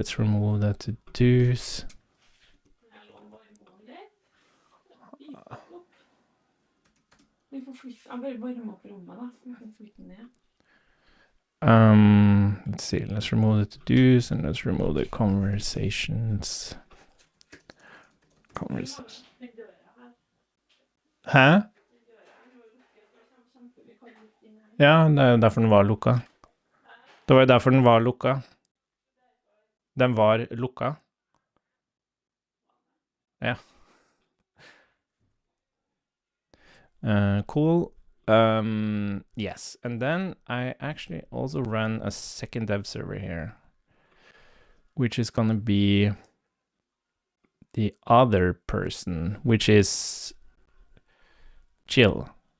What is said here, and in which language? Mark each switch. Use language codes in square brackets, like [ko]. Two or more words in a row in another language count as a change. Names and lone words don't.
[en] Let's remove the to-dos. Let's see. Let's remove the to-dos and let's remove the conversations. [no] Hæ? Ja, det er jo derfor den var lukka. Det var jo derfor den var lukka. Den var lukka. Ja. [en] Cool. Yes, and then I actually also run a second dev server here, which is gonna be the other person, which is Jill.